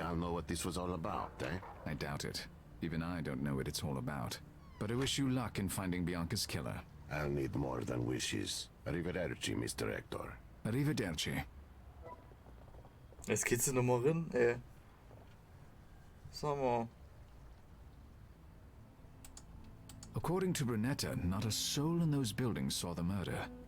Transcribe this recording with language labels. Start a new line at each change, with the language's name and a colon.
English: I'll know what this was all about, eh? I doubt it. Even I don't know what it's all about. But I wish you luck in finding Bianca's killer. I'll need more than wishes.
Italian: Arrivederci, Mr. Hector. Arrivederci.
German: Jetzt geht's nochmal rein, Sag mal.
English: According to Brunetta, not a soul in those buildings saw the murder.